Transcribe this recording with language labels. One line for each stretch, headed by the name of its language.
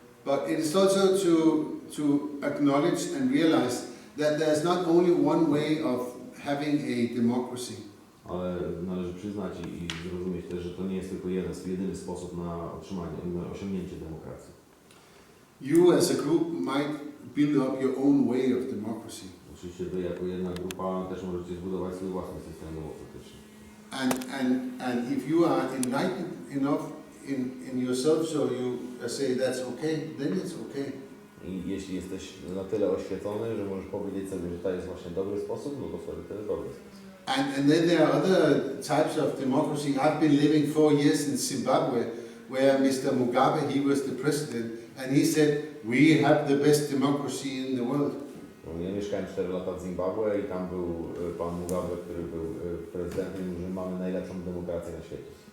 English: But it is also to acknowledge and realize that there's not only one way of having a democracy.
Polish: Ale należy przyznać i zrozumieć też, że to nie jest tylko jedyny sposób na osiągnięcie demokracji.
English: You as a group might build up your own way of democracy.
Polish: Oczywiście wy jako jedna grupa też możecie zbudować swój własny system demokratyczny.
English: And if you are enlightened enough in yourself, so you say that's okay, then it's okay.
Polish: I jeśli jesteś na tyle oświecony, że możesz powiedzieć sobie, że to jest właśnie dobry sposób, no to wtedy to jest dobry sposób.
English: And then there are other types of democracy. I've been living 4 years in Zimbabwe, where Mr. Mugabe, he was the president, and he said, we have the best democracy in the world.
Polish: Ja mieszkałem 4 lata w Zimbabwe i tam był pan Mugabe, który był prezydentem, i że mamy najlepszą demokrację na świecie.